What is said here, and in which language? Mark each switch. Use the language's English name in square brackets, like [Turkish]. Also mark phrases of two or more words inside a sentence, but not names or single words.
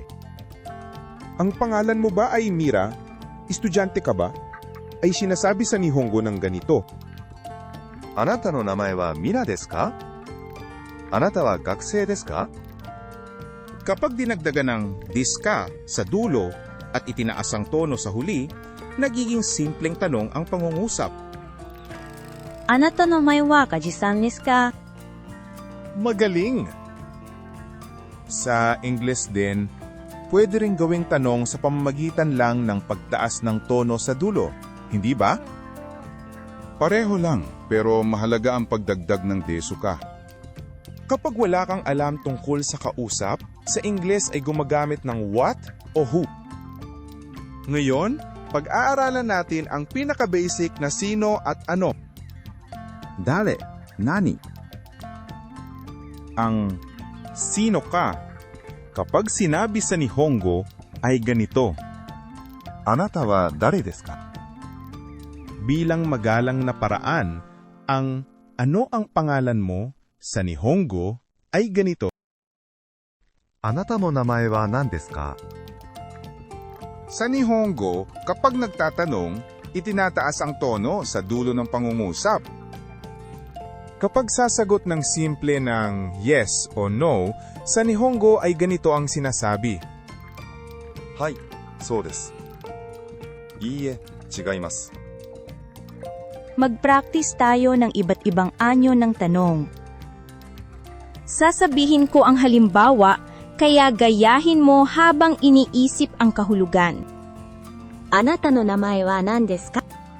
[Filipino] Ang pangalan mo ba ay Mira? Estudyante ka ba? Ay sinasabi sa Nihongo ng ganito. [Japanese] あなたの名前はミラですかあなたは学生ですか [Filipino] Kapag dinagdagan ng [Japanese] "ですか" [Filipino] sa dulo at itinaas ang tono sa huli, nagiging simpleng tanong ang pangungusap. [Japanese] あなたの名はガジさんですか? [Filipino] Magaling! Sa English din, pwede ring gawing tanong sa pamamagitan lang ng pagtaas ng tono sa dulo, hindi ba? Pareho lang, pero mahalaga ang pagdagdag ng [Japanese] ですか. [Filipino] Kapag wala kang alam tungkol sa kausap, sa Ingles ay gumagamit ng what o who. Ngayon, pag-aaralan natin ang pinaka-basic na sino at ano. [Japanese] 誰、何? [Filipino] Ang sino ka, kapag sinabi sa Nihongo ay ganito. [Japanese] あなたは誰ですか [Filipino] Bilang magalang na paraan, ang "ano ang pangalan mo" sa Nihongo ay ganito. [Japanese] あなたの名前は何ですか [Filipino] Sa Nihongo, kapag nagtatanong, itinataas ang tono sa dulo ng pangungusap. Kapag sasagot ng simple ng yes o no, sa Nihongo ay ganito ang sinasabi. [Japanese] はい、そうです。いいえ、違います。 [Filipino] Mag-practice tayo ng iba't ibang anyo ng tanong. Sasabihin ko ang halimbawa, kaya gayahin mo habang iniisip ang kahulugan. [Japanese] あなたの名前は何ですか?